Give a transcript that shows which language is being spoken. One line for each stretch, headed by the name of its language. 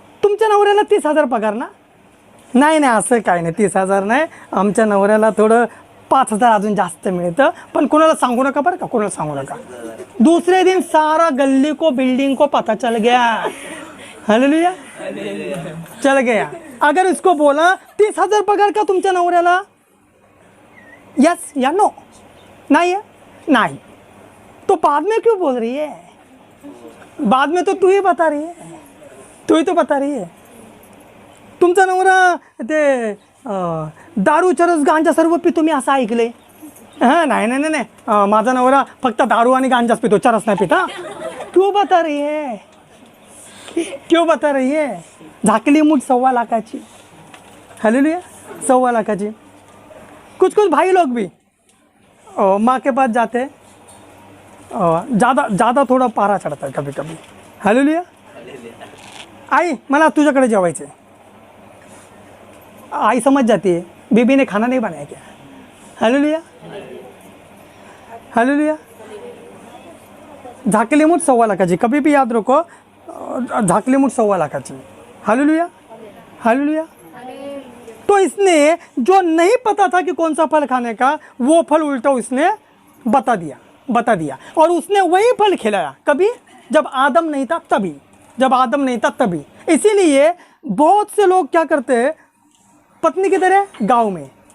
Marathi: तुमच्या नवऱ्याला 30,000 पगार ना? नाही असं काही नाही, 30,000 नाही, आमच्या नवऱ्याला थोडं 5,000 अजून जास्त मिळतं, पण कोणाला सांगू नका बरं का, कोणाला सांगू नका.
Hindi: दूसरे दिन सारा गली को बिल्डिंग को पता चल गया. हालेलुया, चल गया. अगर इसको बोला 30,000 पगार का
Marathi: तुमच्या नवऱ्याला,
Hindi: यस या नो? नहीं है, नहीं. तो बाद में क्यों बोल रही है? बाद में तो तू ही बता रही है, तू ही तो बता रही है.
Marathi: तुमचा नवरा ते दारू चरस गांजा सर्व पितो मी असं ऐकले. हां, नाही नाही नाही, माझा नवरा फक्त दारू आणि गांजाच पितो, चरस
Hindi: नाही पिता. क्यों बता रही है, क्यों बता रही है?
Marathi: झाकली मुठ 1.25 लाखाची. हालेलुया, 1.25 लाखाची.
Hindi: कुछ भाई लोग भी माँ के पास जाते हैं, ज़्यादा थोड़ा पारा चढ़ता है कभी कभी. हालेलुया.
Marathi: आई मला तुझ्याकडे जेवायचं आहे.
Hindi: आई समझ जाती है बीबी ने खाना नहीं बनाया क्या. Hallelujah, hallelujah.
Marathi: झाकली मुठ 1.25 लाखाची,
Hindi: कभी भी याद रखो,
Marathi: झाकली मुठ 1.25 लाखाची. Hallelujah, hallelujah.
Hindi: तो इसने जो नहीं पता था कि कौन सा फल खाने का, वो फल उल्टा उसने बता दिया और उसने वही फल खिलाया. कभी जब आदम नहीं था तभी, जब आदम नहीं था तभी. इसीलिए बहुत से लोग क्या करते हैं, पत्नी किधर है, गांव में.